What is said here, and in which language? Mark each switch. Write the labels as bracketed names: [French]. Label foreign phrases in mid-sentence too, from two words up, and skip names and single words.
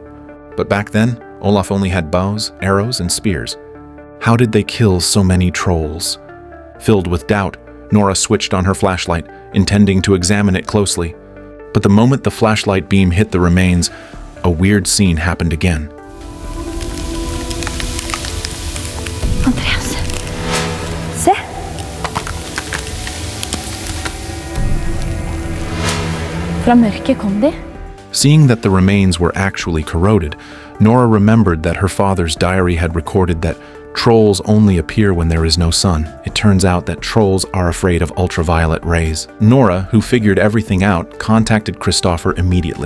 [English] But back then, Olaf only had bows, arrows, and spears. How did they kill so many trolls? Filled with doubt, Nora switched on her flashlight, intending to examine it closely. But the moment the flashlight beam hit the remains, a weird scene happened again. [Danish] Andreas, se. Fra mørket kom de. [English] Seeing that the remains were actually corroded, Nora remembered that her father's diary had recorded that trolls only appear when there is no sun. It turns out that trolls are afraid of ultraviolet rays. Nora, who figured everything out, contacted Christopher immediately.